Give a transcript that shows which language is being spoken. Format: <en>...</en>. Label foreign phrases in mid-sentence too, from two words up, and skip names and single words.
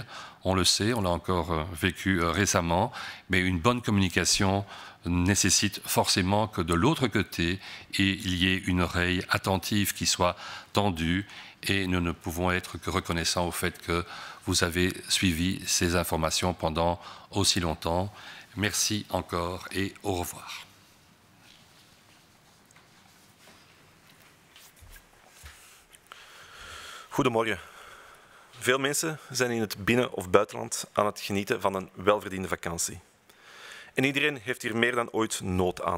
<fr>On le sait, on l'a encore vécu récemment, mais une bonne communication nécessite forcément que de l'autre côté, il y ait une oreille attentive qui soit tendue, et nous ne pouvons être que reconnaissants au fait que vous avez suivi ces informations pendant aussi longtemps. Merci encore et au revoir.</fr> <nl>Goedemorgen. Veel mensen zijn in het binnen- of buitenland aan het genieten van een welverdiende vakantie. En iedereen heeft hier meer dan ooit nood aan.</nl>